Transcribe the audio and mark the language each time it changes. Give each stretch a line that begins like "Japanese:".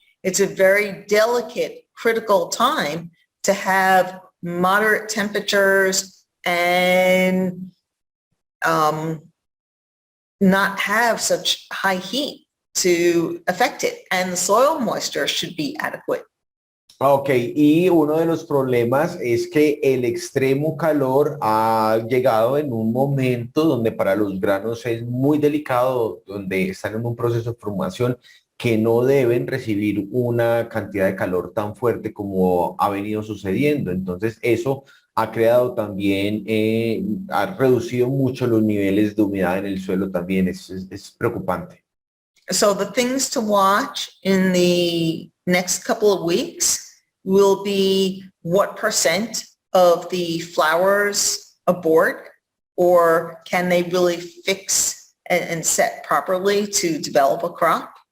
English: It's a very delicate, critical time to have moderate temperatures and not have such high heat to affect it. And the soil moisture should be adequate.
Spanish: Ok, y uno de los problemas es que el extremo calor ha llegado en un momento donde para los granos es muy delicado, donde están en un proceso de formación que no deben recibir una cantidad de calor tan fuerte como ha venido sucediendo. Entonces, eso ha creado también, ha reducido mucho los niveles de humedad en el suelo también. Es preocupante.
English: So the things to watch in the next couple of weeks will be what percent of the flowers abort, or can they really fix and set properly to develop a crop?